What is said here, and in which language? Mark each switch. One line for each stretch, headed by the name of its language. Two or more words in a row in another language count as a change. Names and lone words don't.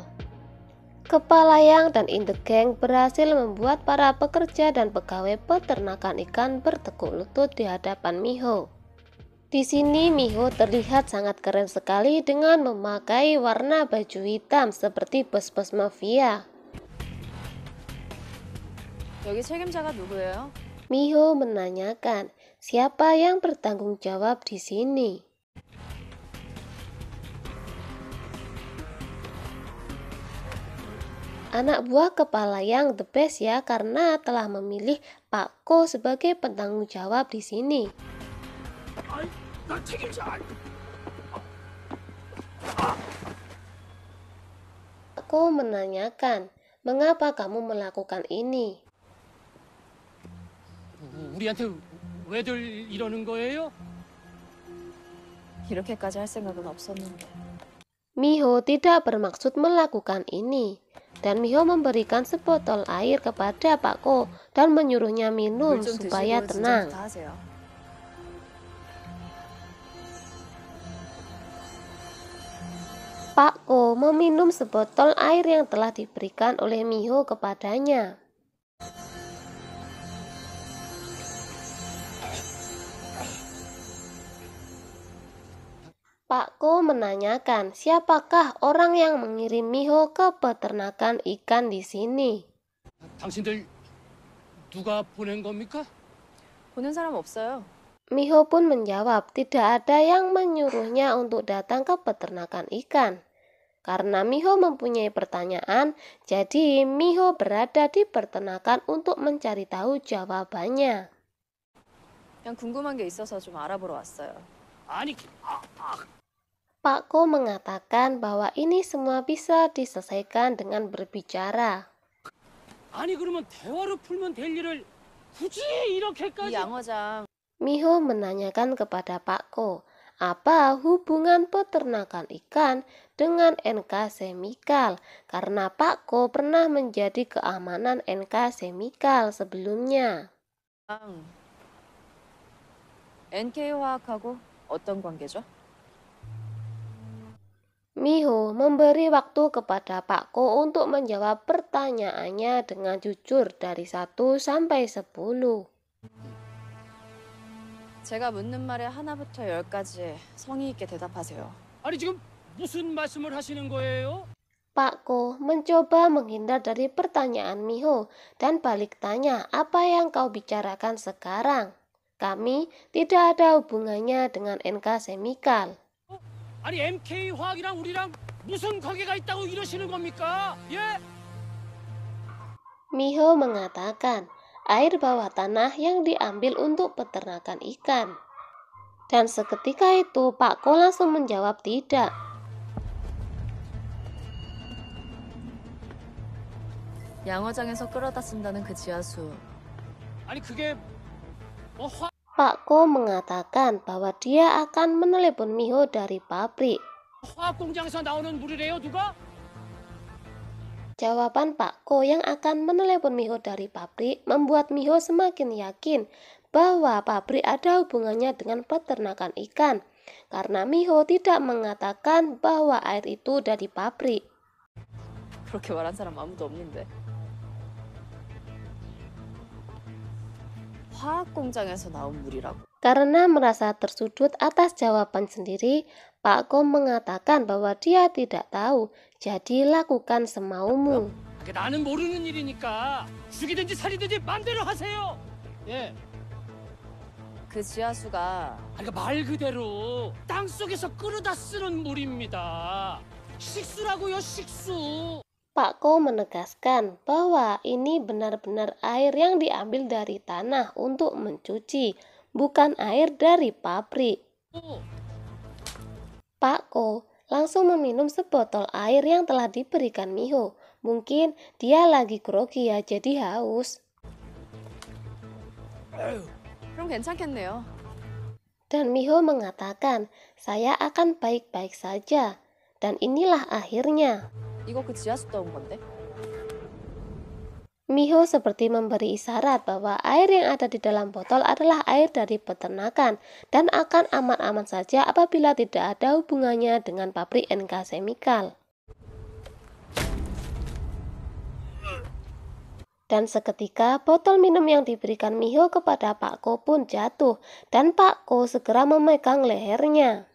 Indonesian: Kepala Yang dan In the Gang berhasil membuat para pekerja dan pegawai peternakan ikan bertekuk lutut di hadapan Miho. Di sini Miho terlihat sangat keren sekali dengan memakai warna baju hitam seperti bos-bos mafia.
Korean: 여기 책임자가 누구예요?
Indonesian: Miho menanyakan, siapa yang bertanggung jawab di sini? Anak buah kepala Yang
English: the best
Indonesian: ya karena telah memilih Pak Ko sebagai penanggung jawab di sini. Pak Ko menanyakan, mengapa kamu melakukan ini?
Korean: 우리한테 왜들 이러는 거예요? 이렇게까지 할 생각은 없었는데.
Indonesian: Miho tidak bermaksud melakukan ini, dan Miho memberikan sebotol air kepada Pak Ko dan menyuruhnya minum
Korean: 물 좀
Indonesian: supaya
Korean: 드시고
Indonesian: tenang.
Korean: 진정부터 하세요.
Indonesian: Pak Ko meminum sebotol air yang telah diberikan oleh Miho kepadanya. Pak Ko menanyakan siapakah orang yang mengirim Miho ke peternakan ikan di sini.
Korean: 당신들 누가 보낸 겁니까? 보낸 사람 없어요.
Indonesian: Miho pun menjawab tidak ada yang menyuruhnya untuk datang ke peternakan ikan. Karena Miho mempunyai pertanyaan, jadi Miho berada di peternakan untuk mencari tahu jawabannya.
Korean: 그냥 궁금한 게 있어서 좀 알아보러 왔어요. 아니,
Indonesian: Pak Ko mengatakan bahwa ini semua bisa diselesaikan dengan berbicara.
Korean: 아니 그러면 대화로 풀면 될 일을 굳이 이 이렇게까지? 양어장
Indonesian: Miho menanyakan kepada Pak Ko, apa hubungan peternakan ikan dengan NK Chemical? Karena Pak Ko pernah menjadi keamanan NK Chemical sebelumnya.
Korean: NK화학하고 어떤 관계죠?
Indonesian: Miho memberi waktu kepada Pak Ko untuk menjawab pertanyaannya dengan jujur dari 1 sampai 10.
Korean: 제가 묻는 말에 하나부터 10까지 성의 있게 대답하세요. 아니 지금 무슨 말씀을 하시는 거예요?
Indonesian: Pak Ko mencoba menghindar dari pertanyaan Miho dan balik tanya, apa yang kau bicarakan sekarang? Kami tidak ada hubungannya dengan NK Chemical.
Korean: 아니 MK 화학이랑 우리랑 무슨 관계가 있다고 이러시는 겁니까? 예?
Indonesian: Miho mengatakan, air bawah tanah yang diambil untuk peternakan ikan. Dan seketika itu Pak Ko langsung menjawab tidak.
Korean: 양어장에서 끌어다 쓴다는 그 지하수. 아니 그게 뭐
Indonesian: Pak Ko mengatakan bahwa dia akan menelepon Miho dari pabrik.
Korean: 화학 공장에서 나오는 물이래요, 누가?
Indonesian: Jawaban Pak Ko yang akan menelepon Miho dari pabrik membuat Miho semakin yakin bahwa pabrik ada hubungannya dengan peternakan ikan, karena Miho tidak mengatakan bahwa air itu dari pabrik.
Korean: 그렇게 말한 사람 아무도 없는데. 화학 공장에서 나온 물이라고.
Indonesian: Karena merasa tersudut atas jawaban sendiri, Pak Ko mengatakan bahwa dia tidak tahu, jadi lakukan semaumu.
Korean: 나는 모르는 일이니까 죽이든지 살이든지 마음대로 하세요. 예. 그 지하수가 그러니까 말 그대로 땅 속에서 끌어다 쓰는 물입니다. 식수라고요, 식수.
Indonesian: Pak Ko menegaskan bahwa ini benar-benar air yang diambil dari tanah untuk mencuci, bukan air dari pabrik. Pak Ko langsung meminum sebotol air yang telah diberikan Miho. Mungkin dia lagi grogi ya, jadi haus.
Korean: 그럼 괜찮겠네요.
Indonesian: Dan Miho mengatakan, saya akan baik-baik saja. Dan inilah akhirnya.
Korean: 이거 그 지하수 떠온 건데?
Indonesian: Miho seperti memberi isyarat bahwa air yang ada di dalam botol adalah air dari peternakan dan akan aman-aman saja apabila tidak ada hubungannya dengan pabrik NK Chemical. Dan seketika botol minum yang diberikan Miho kepada Pak Ko pun jatuh dan Pak Ko segera memegang lehernya.